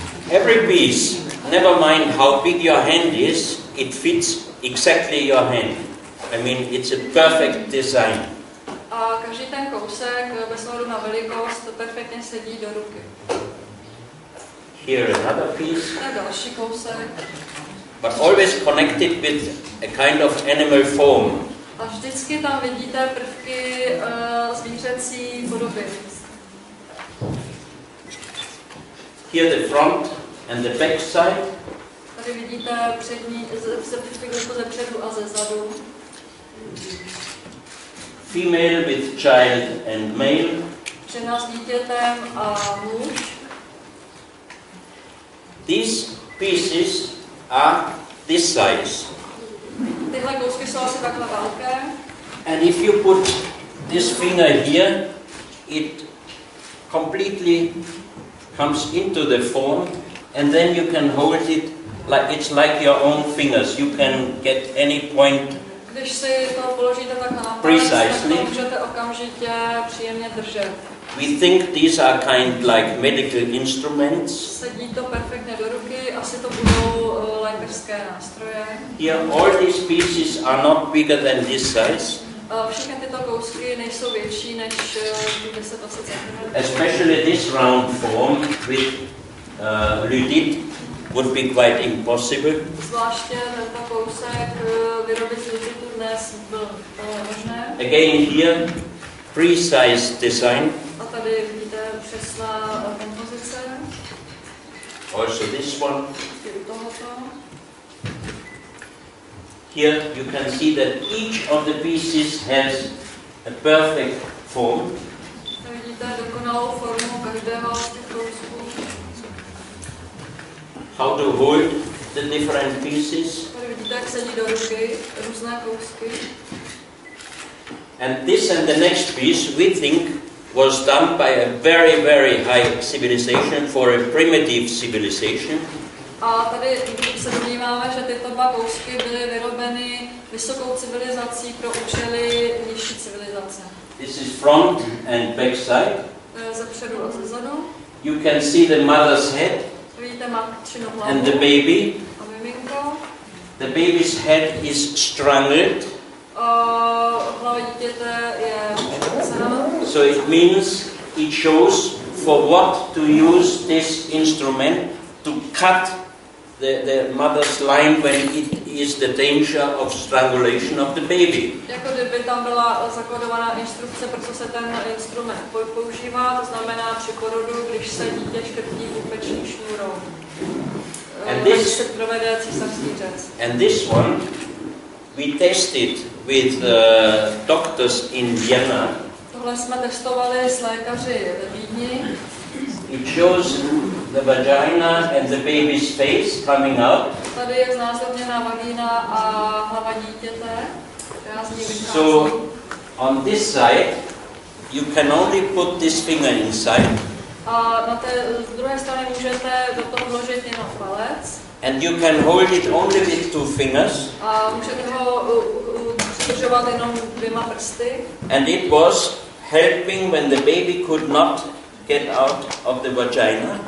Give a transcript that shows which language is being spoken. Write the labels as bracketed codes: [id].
[en] Every piece, never mind how big your hand is, it fits exactly your hand. I mean, it's a perfect design. [cs] A každý ten kousek, bez ohledu na velikost, perfektně sedí do ruky. [en] Here another piece. [cs] To je další kousek. [en] But always connected with a kind of animal form. [cs] A vždycky tam vidíte prvky zvířecí podoby. [en] Here the front and the back side. [cs] Tady vidíte přední, ze předu a ze zadu. [en] Female with child and male. [cs] Žena s dítětem a muž. [en] These pieces are this size. [cs] Tyhle kousky jsou asi takhle velké. [en] And if you put this finger here, it completely comes into the form, and then you can hold it like it's like your own fingers. You can get any point. [cs] Když si to položíte takhle na palec, tak to můžete okamžitě příjemně držet. [en] We think these are kind like medical instruments. [cs] Sedí to perfektně do ruky, asi to budou lékařské nástroje. [en] Here all these pieces are not bigger than this size. [cs] Všechny tyto kousky nejsou větší než 10-20 cm. [en] Especially this round form with Lydite would be quite impossible. [cs] Zvláště tento kousek vyrobit z Lyditu dnes byl možné. [en] Again here, precise design. [cs] A tady vidíte přesná kompozice. [en] Also this one. [cs] I u tohoto. [en] Here you can see that each of the pieces has a perfect form. [cs] Tady vidíte dokonalou formu každého z těch kousků. [en] How to hold the different pieces. [cs] Tady vidíte, jak sedí do ruky různé kousky. [en] And this and the next piece we think was done by a very, very high civilization for a primitive civilization. [cs] A tady se domníváme, že tyto dva kousky byly vyrobeny vysokou civilizací pro účely nižší civilizace. [en] This is front and back side. [cs] Ze předu a ze zadu. [en] You can see the mother's head [cs] Vidíte matčinu hlavu [en] and the baby. [cs] a miminko. [en] The baby's head is strangled. [cs] Hlava dítěte je uškrcená. [en] So it means it shows for what to use this instrument to cut the mother's line when it is the danger of strangulation of the baby. [cs] Jako kdyby tam byla zakódovaná instrukce, pro co se ten instrument používá, to znamená při porodu, když se dítě škrtí pupeční šňůrou. Když se provede císařský řez. [en] And this one we tested with doctors in Vienna. [cs] Tohle jsme testovali s lékaři ve Vídni. [en] It shows the vagina and the baby's face coming out. [cs] Tady je znázorněná vagína a hlava dítěte, která z ní vychází. [en] So on this side, you can only put this finger inside. [cs] A na té druhé straně můžete do toho vložit jenom palec. [en] And you can hold it only with two fingers. [cs] A můžete ho přidržovat jenom dvěma prsty. [en] And it was helping when the baby could not get out of the vagina.